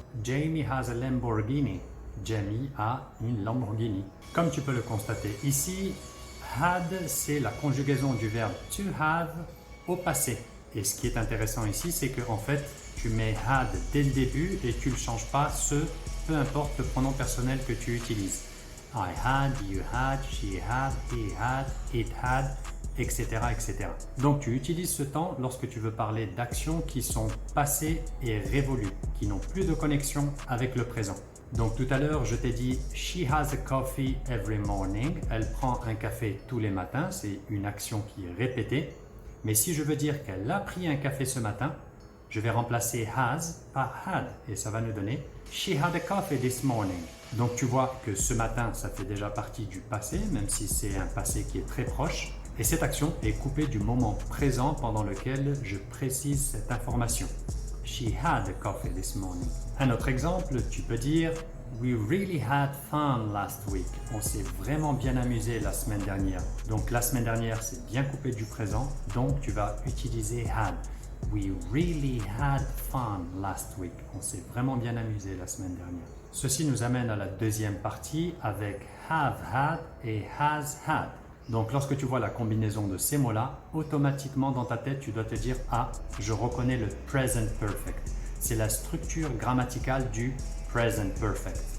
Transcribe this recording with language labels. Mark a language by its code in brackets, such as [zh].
[en] Jamie has a Lamborghini, [fr] Jamie a une Lamborghini. Comme tu peux le constater ici, had, c'est la conjugaison du verbe to have au passé. Et ce qui est intéressant ici, c'est qu'en fait, tu mets had dès le début et tu ne changes pas peu importe le pronom personnel que tu utilises. [en] I had, you had, she had, he had, it had, etc., etc. [fr] Donc, tu utilises ce temps lorsque tu veux parler d'actions qui sont passées et révolues, qui n'ont plus de connexion avec le présent. Donc tout à l'heure, je t'ai dit « [en] She has a coffee every morning ». [fr] Elle prend un café tous les matins. C'est une action qui est répétée. Mais si je veux dire qu'elle a pris un café ce matin, je vais remplacer « has » par « had » et ça va nous donner « [en] She had a coffee this morning ». [fr] Donc tu vois que ce matin, ça fait déjà partie du passé, même si c'est un passé qui est très proche. Et cette action est coupée du moment présent pendant lequel je précise cette information. [en] She had a coffee this morning. [fr] Un autre exemple, tu peux dire [en] We really had fun last week. [fr] On s'est vraiment bien amusé la semaine dernière. Donc la semaine dernière, c'est bien coupé du présent. Donc tu vas utiliser had. [en] We really had fun last week. [fr] On s'est vraiment bien amusé la semaine dernière. Ceci nous amène à la deuxième partie avec have had et has had. Donc, lorsque tu vois la combinaison de ces mots-là, automatiquement dans ta tête, tu dois te dire « Ah, je reconnais le present perfect ». C'est la structure grammaticale du present perfect.